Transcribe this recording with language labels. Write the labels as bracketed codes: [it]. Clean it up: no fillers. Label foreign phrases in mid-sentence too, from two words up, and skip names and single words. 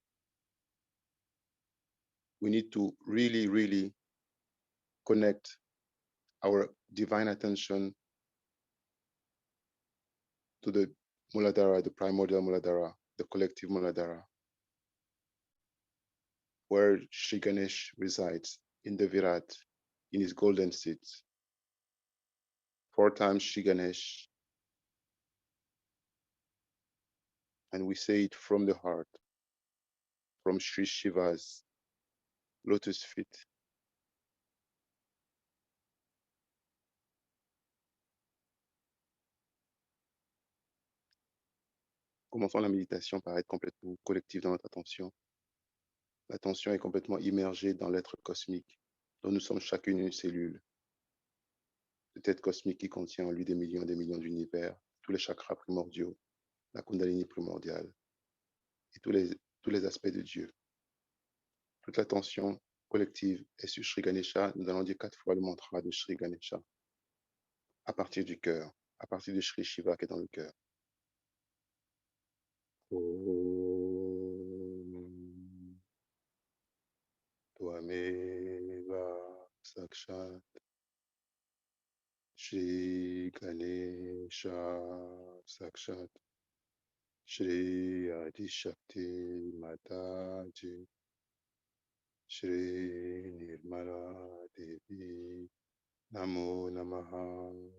[en] We need to really, really connect our divine attention to the Muladhara, the primordial Muladhara, the collective Muladhara, where Shri Ganesh resides in the Virat, in his golden seat. 4 times Shri Ganesh, and we say it from the heart, from Shri Shiva's lotus feet. [fr] Commençons la méditation par être complètement collectif dans notre attention. L'attention est complètement immergée dans l'être cosmique, dont nous sommes chacune une cellule. Cet être cosmique qui contient en lui des millions d'univers, tous les chakras primordiaux, la Kundalini primordiale, et tous les aspects de Dieu. Toute l'attention collective est sur Shri Ganesha. Nous allons dire 4 fois le mantra de Shri Ganesha à partir du cœur, à partir de Shri Shiva qui est dans le cœur. [sa] Om Tvameva Sakshat Shri Ganesha Sakshat Shri Adi Shakti Mataji Shri Nirmala Devi Namo Namaha